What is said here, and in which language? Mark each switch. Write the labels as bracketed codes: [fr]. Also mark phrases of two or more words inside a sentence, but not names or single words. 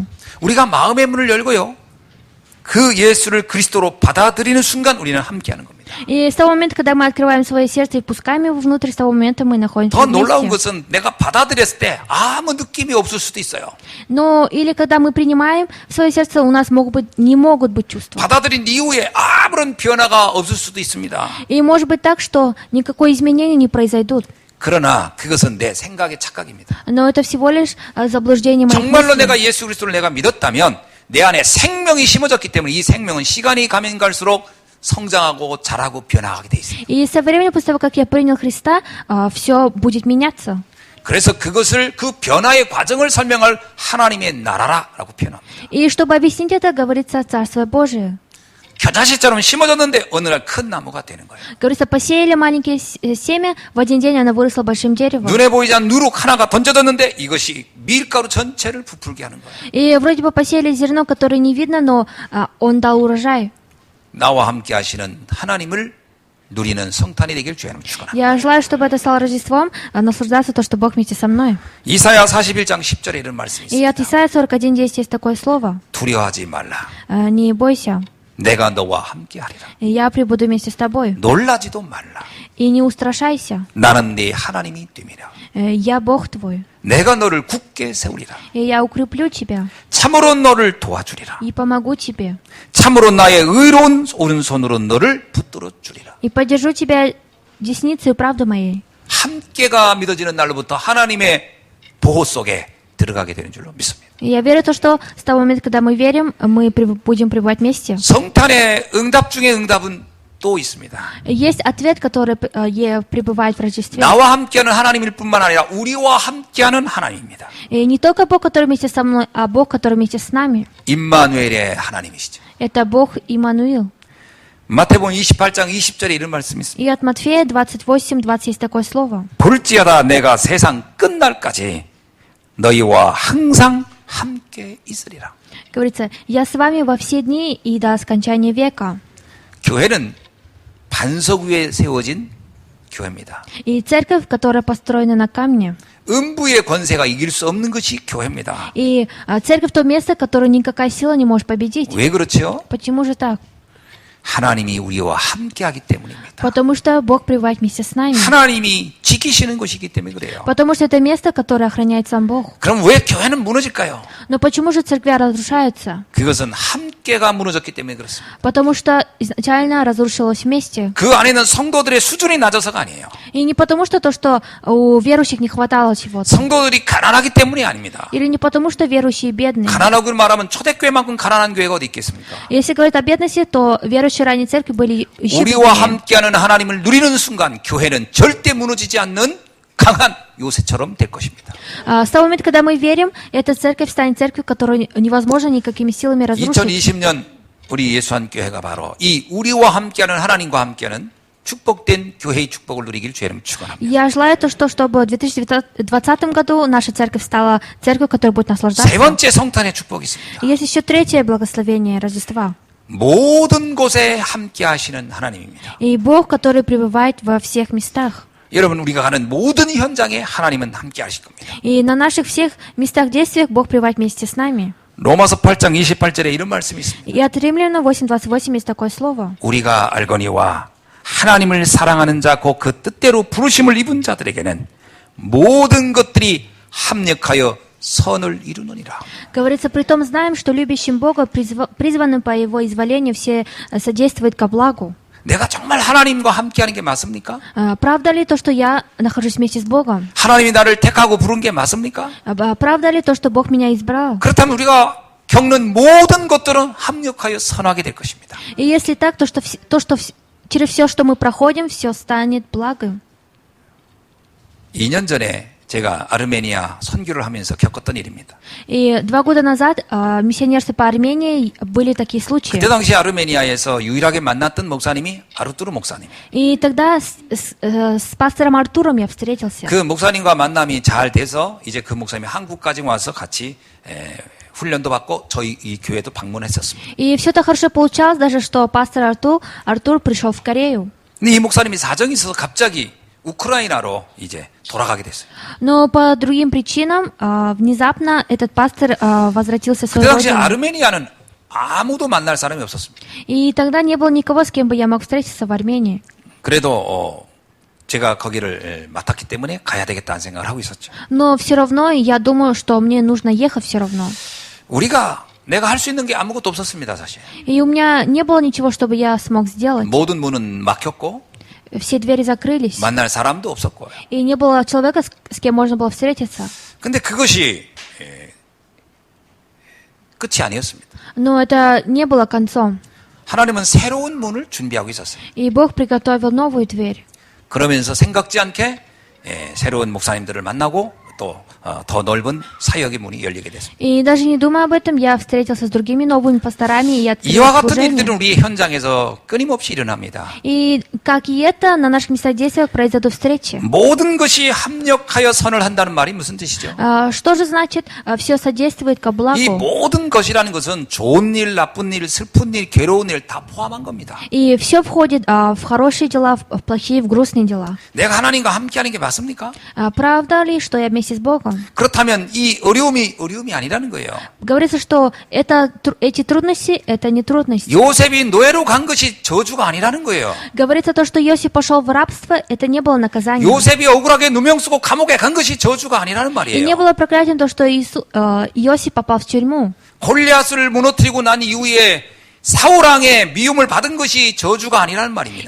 [ko] 우리가 마음의 문을 열고요. 그 예수를 그리스도로 받아들이는 순간 우리는 함께하는 겁니다. [ru] И с того момента, когда мы открываем свое сердце и пускаем его внутрь, с того момента мы находимся [ko] 더 놀라운 [ru] вместе. [ko] 것은 내가 받아들였을 때 아무 느낌이 없을 수도 있어요. [ru] Но или когда мы принимаем в свое сердце, у нас не могут быть чувства. [ko] 받아들인 이후에 아무런 변화가 없을 수도 있습니다. [ru] И может быть так, что никакое изменение не произойдут. [ko] 그러나 그것은 내 생각의 착각입니다. [ru] Но это всего лишь заблуждение моих [ko] 정말로 [ru] мыслей. [ko] 내가 예수 그리스도를 내가 믿었다면 내 안에 생명이 심어졌기 때문에 이 생명은 시간이 가면 갈수록 성장하고 자라고 변화하게 돼 있습니다. [ru] И со временем, после того, как я принял Христа, все будет меняться. [ko] 그래서 그것을 그 변화의 과정을 설명할 하나님의 나라라고 표현합니다. [ru] И чтобы объяснить это, говорится Царство Божие. [ko] 겨자씨처럼 심어졌는데 어느 날 큰 나무가 되는 거예요. [ru] Говорится, посеяли маленькие семя, в один день оно выросло большим деревом. [ko] 눈에 보이지 않는 누룩 하나가 던져졌는데 이것이 밀가루 전체를 부풀게 하는 거예요. [ru] И вроде бы посеяли зерно, которое не видно, но он дал урожай. [ko] 나와 함께 하시는 하나님을 누리는 성탄이 되길 주님 축원합니다. [ru] Я желаю, чтобы это стало Рождеством, наслаждаться то, что Бог вместе со мной. [ko] 이사야 41장 10절에 이런 말씀이 [ru] И от [ko] 있습니다. [ru] Исайя 41:10 есть такое слово. [ko] 두려워하지 말라. [ru] Не бойся, [ko] 내가 너와 함께 하리라. [ru] я прибуду вместе с тобой. [ko] 놀라지도 말라. [ru] И не устрашайся, [ko] 나는 네 하나님이 됨이라. [ru] я Бог твой. [ko] 내가 너를 굳게 세우리라. [ru] И я укреплю тебя [ko] 참으로 너를 도와주리라. [ru] и помогу тебе. [ko] 참으로 나의 의로운 오른손으로 너를 붙들어 주리라. [ru] И поддержу тебя десницей правды моей. [ko] 함께가 믿어지는 날로부터 하나님의 보호 속에 들어가게 되는 줄로 믿습니다. [ru] И я верю в то, что с того момента, когда мы верим, мы будем пребывать вместе. [ko] 성탄의 응답 중에 응답은 또 있습니다. [ru] Есть ответ, который пребывает в Рождестве. [ko] 나와 함께하는 하나님일 뿐만 아니라 우리와 함께하는 하나님입니다. [ru] И не только Бог, который вместе со мной, а Бог, который вместе с нами. [ko] 임마누엘의 하나님이시죠. [ru] Это Бог Иммануил. [ko] 마태복음 28장 20절에 이런 말씀이 있습니다. [ru] И от Матфея 28:20 есть такое слово. [ko] 볼지어다 내가 세상 끝날까지 너희와 항상 함께 있으리라. [ru] Говорится, я с вами во все дни и до скончания века. [ko] 교회는 반석 위에 세워진 교회입니다. [ru] И церковь, которая построена на камне. [ko] 음부의 권세가 이길 수 없는 것이 교회입니다. [ru] И церковь то место, которое никакая сила не может победить. [ko] 왜 그렇죠? [ru] Почему же так? [ko] 하나님이 우리와 함께하기 때문입니다. [ru] Потому что Бог пребывает вместе с нами. [ko] 하나님이 지키시는 것이기 때문에 그래요. [ru] Потому что это место, которое охраняет сам Бог. [ko] 그럼 왜 교회는 무너질까요? [ru] Но почему же церкви разрушаются? [ko] 그것은 함께가 무너졌기 때문에 그렇습니다. [ru] Потому что изначально разрушилось вместе. [ko] 그 안에는 성도들의 수준이 낮아서가 아니에요. [ru] И не потому что то, что у верующих не хватало чего-то. [ko] 성도들이 가난하기 때문이 아닙니다. [ru] Или не потому что верующие бедные. [ko] 가난하고 말하면 초대교회만큼 가난한 교회가 어디 있겠습니까? [ru] Если говорить о бедности, то верующие ранней церкви были еще [ko] 우리와 [ru] беднее. [ko] 함께하는 하나님을 누리는 순간 교회는 절대 무너지지 않는 강한 요새처럼 될 것입니다. [ru] С того момента, когда мы верим, эта церковь станет церковью, которую невозможно никакими силами разрушить. [ko] 2020년 우리 예수한교회가 바로 이 우리와 함께하는 하나님과 함께하는 축복된 교회의 축복을 누리길 주의름 축원합니다. [ru] Я желаю то, чтобы в 2020 году наша церковь стала церковью, которая будет наслаждаться. [ko] 세 번째 성탄의 축복이 있습니다. [ru] И есть еще третье благословение Рождества. [ko] 모든 곳에 함께 하시는 하나님입니다. [ru] И Бог, который пребывает во всех местах. [ko] 여러분 우리가 가는 모든 현장에 하나님은 함께 하실 겁니다. [ru] И на наших всех местах действиях Бог пребывает вместе с нами. [ko] 로마서 8장 28절에 이런 말씀이 있습니다. [ru] И от Римлянам 8:28 есть такое слово. [ko] 우리가 알거니와 하나님을 사랑하는 자 곧 그 뜻대로 부르심을 입은 자들에게는 모든 것들이 합력하여 선을 이루느니라. [ru] Говорится, притом знаем, что любящим Бога, призванным по Его изволению, все содействуют ко благу. [ko] 내가 정말 하나님과 함께하는 게 맞습니까? [ru] Правда ли то, что я нахожусь вместе с Богом? [ko] 하나님이 나를 택하고 부른 게 맞습니까? [ru] Правда ли то, что Бог меня избрал? [ko] 그렇다면 우리가 겪는 모든 것들은 합력하여 선하게 될 것입니다. [ru] И если так, то что через все, что мы проходим, все станет благом. [ko] 2년 전에 제가 아르메니아 선교를 하면서 겪었던 일입니다. [ru] И 2 года назад в миссионерстве по Армении были такие случаи. [ko] 그때 당시 아르메니아에서 유일하게 만났던 목사님이 아르투르 목사님. [ru] И тогда с пастором Артуром я встретился. [ko] 그 목사님과 만남이 잘 돼서 이제 그 목사님이 한국까지 와서 같이 훈련도 받고 저희 이 교회도 방문했었습니다. [ru] И все так хорошо получалось, даже что пастор Артур пришел в Корею. [ko] 근데 이 목사님이 사정이 있어서 갑자기 우크라이나로 이제 돌아가게 됐어요. [ru] Но по другим причинам внезапно этот пастор возвратился в [ko] 그때 [ru] свою [ko] 당시 [ru] родину. [ko] 아르메니아는 아무도 만날 사람이 없었습니다. [ru] И тогда не было никого, с кем бы я мог встретиться в Армении. [ko] 그래도 제가 거기를 맡았기 때문에 가야 되겠다는 생각을 하고 있었죠. [ru] Но все равно я думаю, что мне нужно ехать все равно. [ko] 내가 할 수 있는 게 아무것도 없었습니다, 사실. [ru] И у меня не было ничего, чтобы я смог сделать. [ko] 모든 문은 막혔고 [ru] Все двери закрылись. [ko] 만날 사람도 없었고요. [ru] И не было человека, с кем можно было встретиться. [ko] 근데 그것이 끝이 아니었습니다. [ru] Но это не было концом. [ko] 하나님은 새로운 문을 준비하고 있었어요. [ru] И Бог приготовил новую дверь. [ko] 그러면서 생각지 않게 새로운 목사님들을 만나고 또 더 넓은 사역의 문이 열리게 됐습니다. [ru] И даже не думая об этом, я встретился с другими новыми пасторами и открыл [ko] 이와 같은 [ru] служение. [ko] 일들은 우리 현장에서 끊임없이 일어납니다. [ru] И как и это, на наших местодействиях произойдут встречи. [ko] 모든 것이 합력하여 선을 한다는 말이 무슨 뜻이죠? [ru] Что же значит все содействует ко [ko] 이 [ru] благу? [ko] 모든 것이라는 것은 좋은 일, 나쁜 일, 슬픈 일, 괴로운 일 다 포함한 겁니다. [ru] И все входит в хорошие дела, в плохие, в грустные дела. [ko] 내가 하나님과 함께하는 게 맞습니까? [ru] Правда ли, что я вместе с Богом? [ko] 그렇다면 이 어려움이 아니라는 거예요. [ru] Говорится, что эти трудности, это не трудности. [ko] 요셉이 노예로 간 것이 저주가 아니라는 거예요. [ru] Говорится то, что Иосиф пошел в рабство, это не было наказанием. [ko] 요셉이 억울하게 누명 쓰고 감옥에 간 것이 저주가 아니라는 [ru] И не [ko] 말이에요. [ru] было проклятием то, что Иосиф попал в тюрьму. [ko] 골리앗을 무너뜨리고 난 이후에 사울왕의 미움을 받은 것이 저주가 아니라는 말입니다.